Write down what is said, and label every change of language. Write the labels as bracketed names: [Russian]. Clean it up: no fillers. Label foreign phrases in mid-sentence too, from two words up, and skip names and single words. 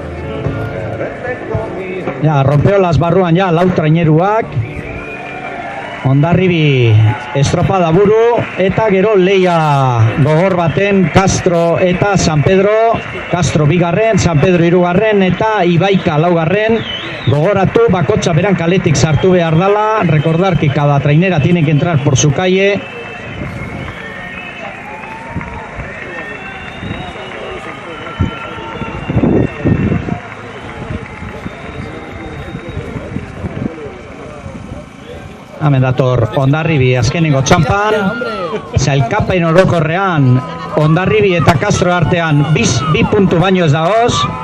[Basque] Ja, rompeolas barruan ja lau traineruak. Hondarribi estropada buru eta gero leia gogor baten Castro eta San Pedro. Castro bigarren, San Pedro hirugarren eta Ibaika laugarren. Gogoratu bakotxa beran kaletik sartu behar dala. [Spanish] Recordar que cada trainera tiene que entrar por su calle. [Basque] Hemen dator Hondarribi azkenengo txampan, sailkapen orokorrean Hondarribi eta Castro artean bi puntu baino ez dagoz.